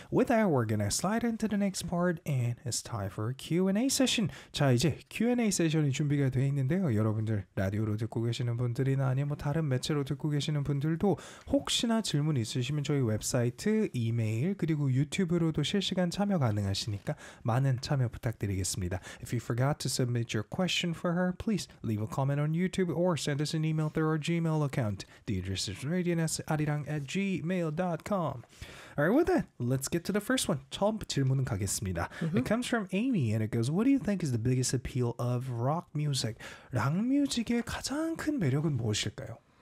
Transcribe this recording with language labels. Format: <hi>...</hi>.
<en>With that, we're gonna slide into the next part and it's time for a Q&A session.</en> <ko>자, 이제 Q&A 세션이 준비가 되어 있는데요. 여러분들, 라디오로 듣고 계시는 분들이나 아니면 다른 매체로 듣고 계시는 분들도 혹시나 질문 있으시면 저희 웹사이트, 이메일, 그리고 유튜브로도 실시간 참여 가능하시니까 많은 참여 부탁드리겠습니다.</ko> <en>If you forgot to submit your question for her, please leave a comment on YouTube or send us an email through our Gmail account. The address is radianessarirang@gmail.com. All right, with that, let's get to the first one.</en> <ko>처음 질문은 가겠습니다. Mm-hmm.</ko> <en>It comes from Amy, and it goes, what do you think is the biggest appeal of rock music?</en> <ko>락 뮤직의 가장 큰 매력은 무엇일까요?</ko>